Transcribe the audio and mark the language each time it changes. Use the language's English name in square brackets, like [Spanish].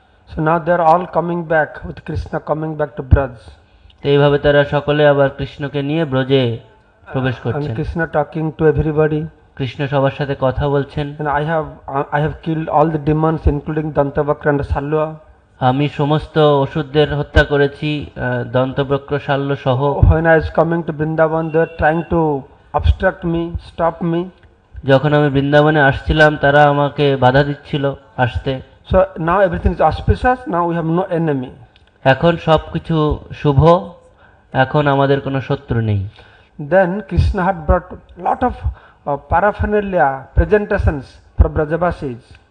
[English] So now they are all coming back with Krishna coming back to Braj. [Bangla] তো এইভাবে তারা সকলে আবার কৃষ্ণকে নিয়ে ব্রজে প্রবেশ [English] And [Bangla] করছেন। [English] Krishna talking to everybody. [Bangla] Krishna সবার সাথে কথা বলছেন। [English] And I have killed all the demons, including Dantavakra and Salva. [Bangla] আমি সমস্ত অসুরদের হত্যা করেছি, দন্তবক্র শাল্য সহ। [English] When I was coming to Vrindavan, they were trying to obstruct me, stop me. [Bangla] যখন আমি বৃন্দাবনে আসছিলাম তারা আমাকে বাধা দিচ্ছিল আসতে। [English] So now everything is auspicious. Now we have no enemy. [Bangla] এখন সবকিছু শুভ, এখন আমাদের কোনো শত্রু নেই। [English] Then Krishna had brought lot of paraphernalia, presentations for Brajavasis.